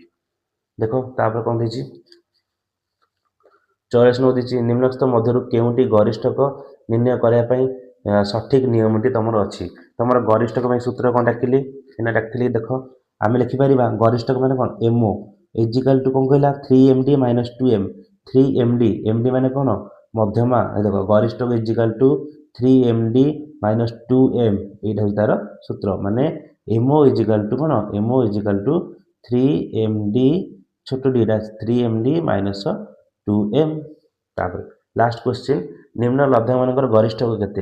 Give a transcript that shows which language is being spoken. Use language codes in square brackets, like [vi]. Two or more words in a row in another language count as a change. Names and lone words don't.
[or] ଦେଖ ତାପରେ କ'ଣ ଦେଇଛି 44 ନମ୍ବର ଦେଇଛି ନିମ୍ନଲିଖିତ ମଧ୍ୟରୁ କେଉଁଟି ଗରିଷ୍ଠକ ନିର୍ଣ୍ଣୟ କରିବା ପାଇଁ ସଠିକ୍ ନିୟମଟି ତୁମର ଅଛି। ତୁମର ଗରିଷ୍ଠକ ପାଇଁ ସୂତ୍ର କ'ଣ ଡାକିଲି ଏଇନା ଡାକିଲି। ଦେଖ ଆମେ ଲେଖିପାରିବା ଗରିଷ୍ଠକ ମାନେ କ'ଣ MO [en] equal to [or] କ'ଣ କହିଲା [en] 3MD minus 2M. [or] 3MD MD ମାନେ କ'ଣ ମଧ୍ୟମା। ଦେଖ ଗରିଷ୍ଠକ [en] equal to 3MD minus 2M [or] ଏଇଟା ହେଉଛି ତାର ସୂତ୍ର। ମାନେ [en] MO equal to [or] କ'ଣ [en] MO equal to 3MD [or] ଛୋଟ ଡିଟା [en] 3MD minus 2M. [or] ତାପରେ [en] last question [or] ନିମ୍ନ ଲବ୍ଧମାନଙ୍କର ଗରିଷ୍ଠକ କେତେ।